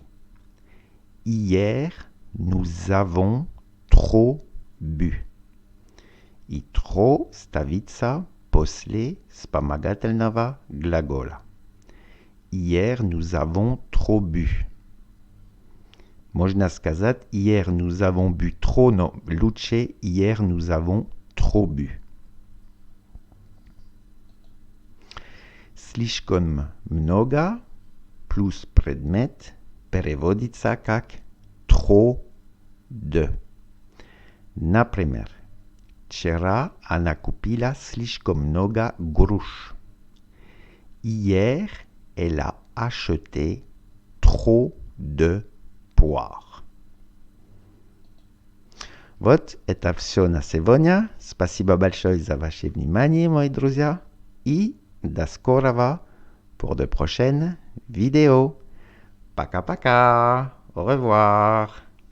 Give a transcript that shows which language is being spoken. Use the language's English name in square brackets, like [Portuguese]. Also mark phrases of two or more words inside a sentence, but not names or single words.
[French] Hier, nous avons trop bu. [Russian] И trop ставится после вспомогательного глагола. [French] Hier, nous avons trop bu. [Russian] Можно сказать [French] hier, nous avons bu trop, [Russian] но лучше [French] hier, nous avons trop bu. [Russian] Слишком много плюс предмет переводится как [French] trop de. [Russian] Например, вчера она купила слишком много груш. [French] Hier, elle a acheté trop de poires. [Russian] Вот, это все на сегодня. Спасибо большое за ваше внимание, мои друзья. И до скорого [French] pour de prochaines vidéos. [Russian] Пока-пока. [French] Au revoir.